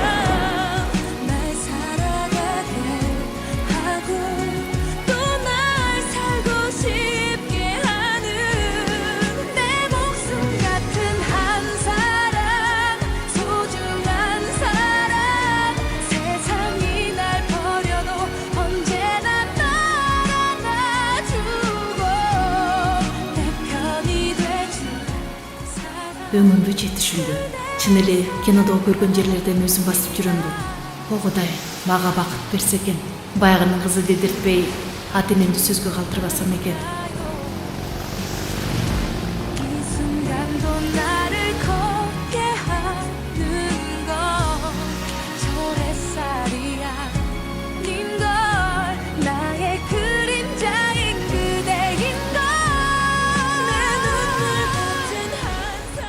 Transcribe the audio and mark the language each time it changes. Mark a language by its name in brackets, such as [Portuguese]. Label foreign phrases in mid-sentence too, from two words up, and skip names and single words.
[Korean] 날 살아가게 하고 또 날 살고 싶게 하는 내 목숨 같은 한 사람, 소중한 사람. 세상이 날 버려도 언제나 날 안아주고 내 편이 돼준 사람. [Kyrgyz] Өмүрү жетишүүндө чын эле кинодо көргөн жерлерден өзүм басып жүрөмбү. О Кудай, мага бакыт берсе экен. Баягынын кызы дедиртпей, ата энемди сөзгө калтырбасам экен. [Korean] 이 순간도 나를 걷게 하는 건 저 햇살이 아닌 걸, 나의 그림자인 그대인 걸. 내 눈물 같은 한 사람.